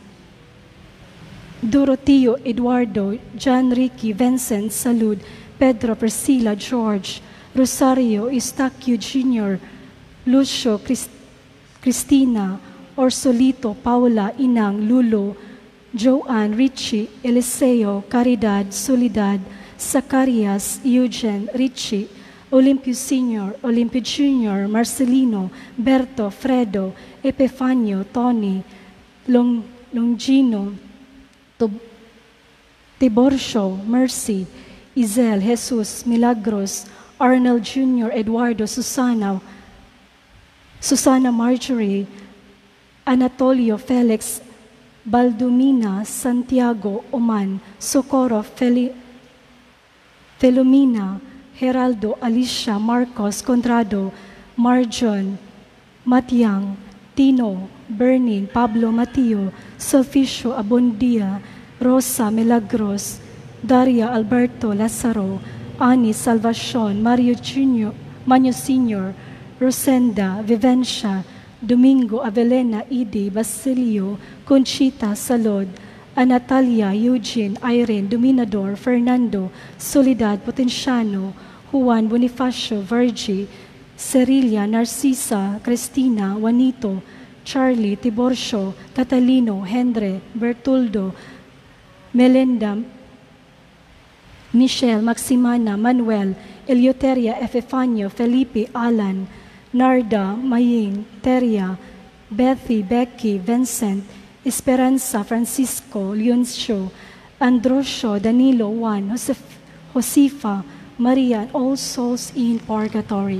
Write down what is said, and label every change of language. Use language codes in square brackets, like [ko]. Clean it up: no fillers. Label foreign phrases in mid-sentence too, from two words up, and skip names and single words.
[en] Doroteo Eduardo John Ricky Vincent Salud Pedro Priscilla George Rosario Eustaquio Jr. Lucio Cristina Orsolito Paula Inang Lulo Joanne Richie Eliseo Caridad Soledad Zacarias Eugene Richie Olympio Sr., Olympio Jr., Marcelino Berto Fredo Epifanio Tony Longino Tiborcio Mercy Izel Jesus Milagros Arnold Jr., Eduardo Susana Marjorie Anatolio Felix Baldumina Santiago Oman Socorro Felomina Geraldo Alicia Marcos Contrado Marjon Matiang Tino Bernin Pablo Mateo Sulficio Abondia Rosa Milagros Daria Alberto Lazaro Ani Salvacion Mario Jr., Manyo Sr., Rosenda Vivencia Domingo Avelena Idi Basilio Conchita Salod Anatalia Eugene Irene Dominador Fernando Soledad Potenciano Juan Bonifacio Virgie Cerilia Narcisa Cristina Juanito Charlie Tiborcio Catalino Henry Bertoldo Melinda Michelle Maximana Manuel Eleuteria Epifanio Felipe Alan Narda Maying Teria Bethy Becky Vincent Esperanza Francisco Leoncio Androsio Danilo Juan Josefa Maria and all souls in purgatory.